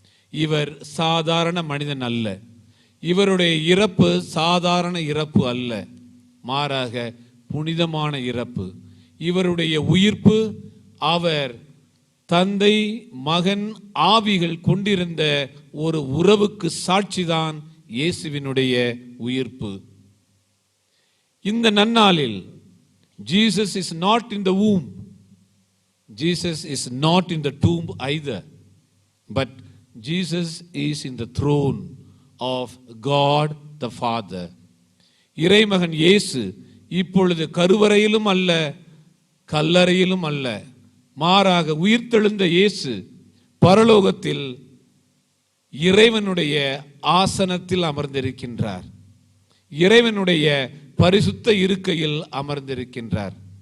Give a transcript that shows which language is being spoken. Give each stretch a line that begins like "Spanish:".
Tamil: இவர் சாதாரண மனிதன் அல்ல. இவருடைய இறப்பு சாதாரண இறப்பு அல்ல, மாறாக புனிதமான இறப்பு. இவருடைய உயிர்ப்பு அவர் தந்தை மகன் ஆவிகள் கொண்டிருந்த ஒரு உறவுக்கு சாட்சிதான் இயேசுவினுடைய உயிர்ப்பு. இந்த நன்னாளில்
English: Jesus is not in the womb, Jesus is not in the tomb either, but Jesus is in the throne of God the Father.
Tamil: இறைமகன் இயேசு இப்பொழுது கருவறையிலும் அல்ல, கல்லறையிலும் அல்ல, மாறாக உயிர்த்தெழுந்த இயேசு பரலோகத்தில் இறைவனுடைய ஆசனத்தில் அமர்ந்திருக்கின்றார். இறைவனுடைய பரிசுத்த இருக்கையில் அமர்ந்திருக்கின்றார்.